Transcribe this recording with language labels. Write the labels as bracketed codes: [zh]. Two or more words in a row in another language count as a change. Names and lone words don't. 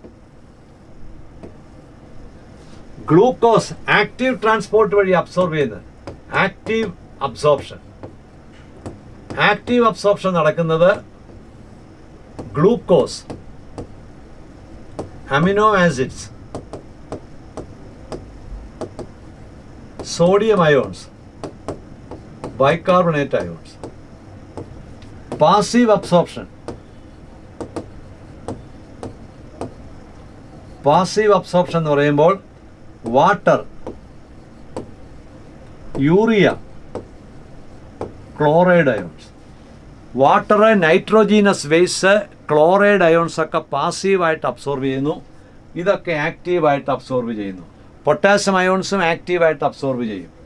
[en] glucose active transport [ml] വഴി അബ്സോർബ് ചെയ്യുന്നത്, [en] active absorption. active absorption [ml] നടക്കുന്നത് ഗ്ലൂക്കോസ്, [en] amino acids, sodium ions, bicarbonate ions. Passive absorption. Passive absorption [ml] എന്ന് പറയുമ്പോൾ [en] water, urea, chloride ions. water, nitrogenous waste, chloride ions [ml] ഒക്കെ പാസീവായിട്ട് അബ്സോർബ് ചെയ്യുന്നു. ഇതൊക്കെ ആക്റ്റീവായിട്ട് അബ്സോർബ് ചെയ്യുന്നു. പൊട്ടാസ്യം അയോൺസും ആക്റ്റീവായിട്ട് അബ്സോർബ് ചെയ്യും.